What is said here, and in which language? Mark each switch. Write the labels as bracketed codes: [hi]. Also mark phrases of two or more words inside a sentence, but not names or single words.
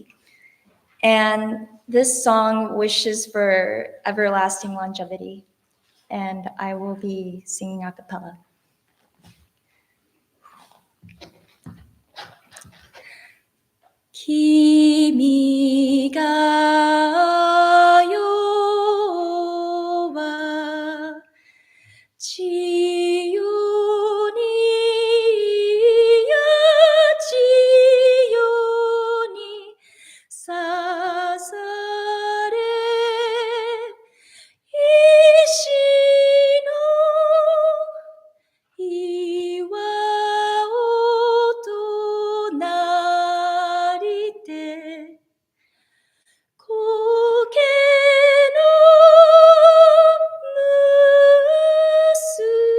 [en] And this song wishes for everlasting longevity. And I will be singing a cappella. [ja] 君が代は千代に八千代に さざれ 石の 巌と なりて 苔の むす